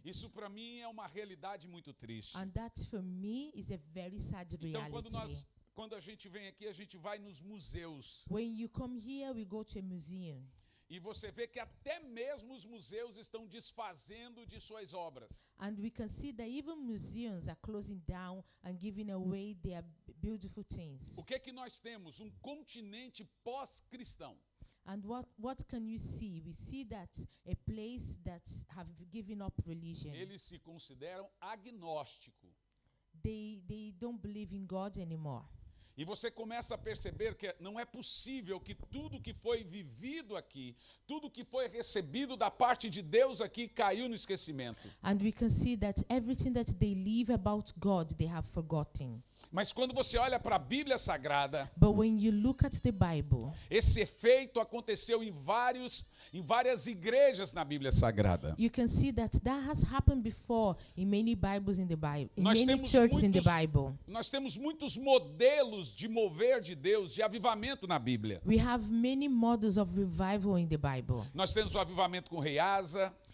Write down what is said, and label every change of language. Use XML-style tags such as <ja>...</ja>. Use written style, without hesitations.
<pt>Isso para mim é uma realidade muito triste.</pt> <en>And that for me is a very sad</en> <pt>Então</pt> <en>reality.</en> <pt>quando a gente vem aqui, a gente vai nos museus.</pt> <en>When you come here, we go to a museum.</en> <pt>E você vê que até mesmo os museus estão desfazendo de suas obras.</pt> <en>And we can see that even museums are closing down and giving away their beautiful things.</en> <pt>O que é que nós temos? Um continente pós-cristão.</pt> <en>And what can you see? We see that a place that have given up religion.</en> <pt>Eles se consideram agnóstico.</pt> <en>They don't believe in God anymore.</en> <pt>E você começa a perceber que não é possível que tudo que foi vivido aqui, tudo que foi recebido da parte de Deus aqui, caiu no esquecimento.</pt> <en>And we can see that everything that they live about God, they have forgotten.</en> <pt>Mas quando você olha para a Bíblia Sagrada,</pt> <en>But when you look at the Bible,</en> <pt>esse efeito aconteceu em várias igrejas na Bíblia Sagrada.</pt> <en>you can see that has happened before in many Bibles in the Bible, in many churches in the Bible.</en> <pt>Nós temos muitos modelos de mover de Deus, de avivamento na Bíblia.</pt> <en>We have many models of revival in the Bible.</en> <pt>Nós temos o avivamento com o rei Asa.</pt>